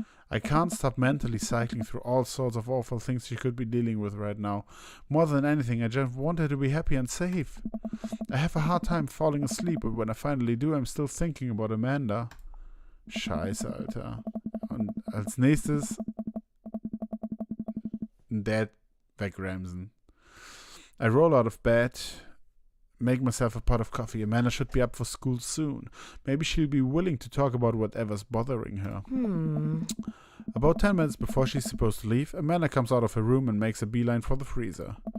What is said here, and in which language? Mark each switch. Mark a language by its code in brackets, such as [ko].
[en] I can't stop mentally cycling through all sorts of awful things she could be dealing with right now. More than anything, I just want her to be happy and safe. I have a hard time falling asleep, but when I finally do, I'm still thinking about Amanda. [de] Scheiße, Alter. Und als nächstes Dad wegramsen. [en] I roll out of bed, make myself a pot of coffee. Amanda should be up for school soon. Maybe she'll be willing to talk about whatever's bothering her. About 10 minutes before she's supposed to leave, Amanda comes out of her room and makes a beeline for the freezer.